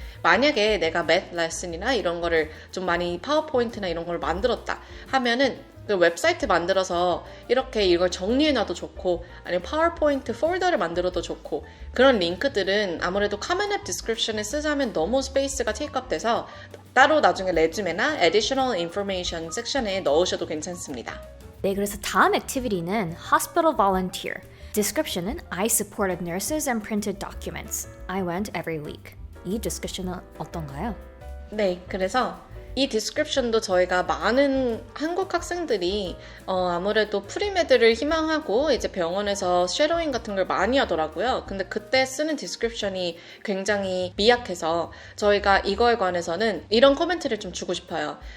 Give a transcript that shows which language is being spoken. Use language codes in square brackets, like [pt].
[ko] 만약에 내가 math 레슨이나 이런 거를 좀 많이 파워포인트나 이런 걸 만들었다 하면은 그 웹사이트 만들어서 이렇게 이걸 정리해놔도 좋고 아니면 파워포인트 폴더를 만들어도 좋고 그런 링크들은 아무래도 common app description에 쓰자면 너무 스페이스가 테이크업 돼서 따로 나중에 레주메나 additional information 섹션에 넣으셔도 괜찮습니다. 네, 그래서 다음 액티비티는 hospital volunteer. [en] Description은 I supported nurses and printed documents. I went every week. [ko] 이 디스커션은 어떤가요? 네, 그래서 이 디스크립션도 저희가 많은 한국 학생들이 아무래도 프리메드를 희망하고 이제 병원에서 쉐도잉 같은 걸 많이 하더라고요. 근데 그때 쓰는 디스크립션이 굉장히 미약해서 저희가 이거에 관해서는 이런 코멘트를 좀 주고 싶어요.